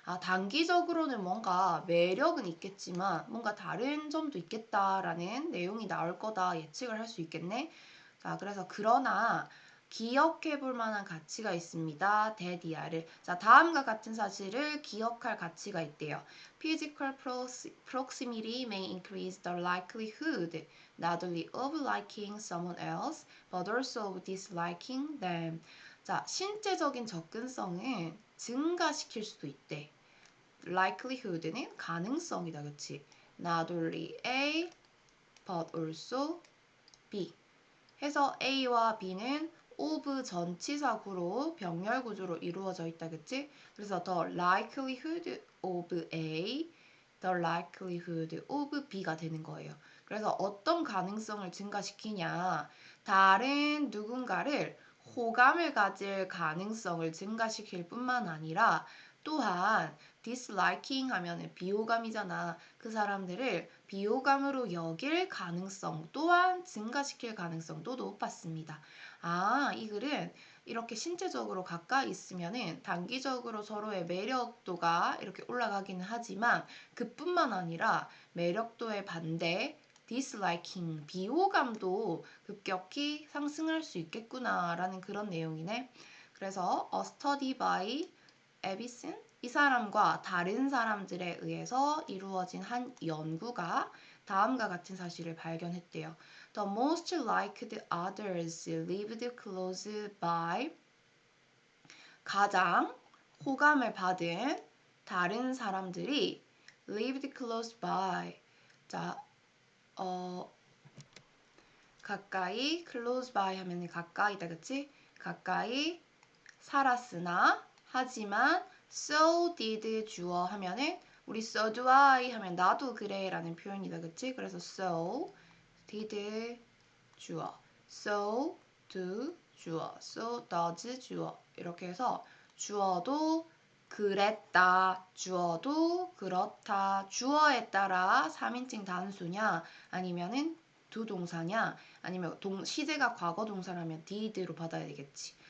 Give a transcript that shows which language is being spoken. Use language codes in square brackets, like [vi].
[ko] 단기적으로는 뭔가 매력은 있겠지만 뭔가 다른 점도 있겠다라는 내용이 나올 거다 예측을 할 수 있겠네. 자, 그래서 그러나 기억해 볼 만한 가치가 있습니다. 데디아를. 자, 다음과 같은 사실을 기억할 가치가 있대요. [en] Physical proximity may increase the likelihood not only of liking someone else, but also of disliking them. [ko] 자, 신체적인 접근성은 증가시킬 수도 있대. likelihood는 가능성이다, 그치? [en] Not only A, but also B. [ko] 해서 A와 B는 of 전치사구로 병렬 구조로 이루어져 있다, 그치? 그래서 the likelihood of A the likelihood of B가 되는 거예요. 그래서 어떤 가능성을 증가시키냐? 다른 누군가를 호감을 가질 가능성을 증가시킬 뿐만 아니라 또한 disliking 하면은 비호감이잖아. 그 사람들을 비호감으로 여길 가능성 또한 증가시킬 가능성도 높았습니다. 아, 이 글은 이렇게 신체적으로 가까이 있으면은 단기적으로 서로의 매력도가 이렇게 올라가기는 하지만 그뿐만 아니라 매력도의 반대 disliking, 비호감도 급격히 상승할 수 있겠구나라는 그런 내용이네. 그래서 a study by 에비슨 이 사람과 다른 사람들에 의해서 이루어진 한 연구가 다음과 같은 사실을 발견했대요. [en] The most liked others lived close by [ko] 가장 호감을 받은 다른 사람들이 [en] lived close by [ko] 자, 가까이 [en] close by [ko] 하면 가까이다 그치? 가까이 살았으나 하지만 so did 주어 하면은 우리 so do I 하면 나도 그래 라는 표현이다 그치? 그래서 so did 주어 so do 주어 so does 주어 이렇게 해서 주어도 그랬다 주어도 그렇다 주어에 따라 3인칭 단수냐 아니면은 두 동사냐 아니면 시제가 과거 동사라면 did로 받아야 되겠지.